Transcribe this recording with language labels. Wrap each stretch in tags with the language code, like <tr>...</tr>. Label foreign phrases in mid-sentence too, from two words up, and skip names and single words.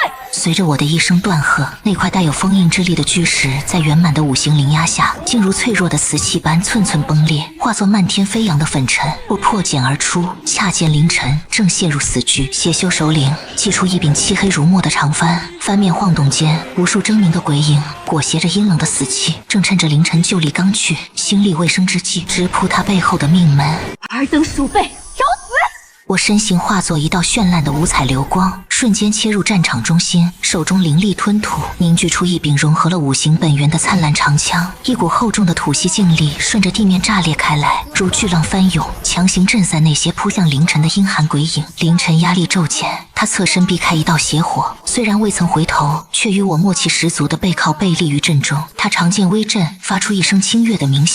<zh>隨着我的一聲斷喝，那塊帶有封印之力的巨石在圓滿的五行靈壓下，竟如脆弱的瓷器般寸寸崩裂，化作漫天飛揚的粉塵。我破繭而出，恰見凌晨正陷入死局，邪修首領祭出一柄漆黑如墨的長幡，翻面晃動間，無數狰狞的鬼影裹挟着陰冷的死气，正趁着凌晨就力刚去，心力未生之際，直扑他背後的命门。尔等鼠辈，找死！我身形化作一道绚爛的五彩流光，瞬間切入戰場中心，手中灵力吞吐，凝聚出一柄融合了五行本源的燦爛長槍。一股厚重的土系勁力順着地面炸裂開來，如巨浪翻湧，強行震散那些撲向凌晨的陰寒鬼影。凌晨壓力驟減，他側身避開一道邪火，雖然未曾回頭，卻與我默契十足的背靠背立於陣中。他長劍微震，發出一聲清越的鳴響。</zh>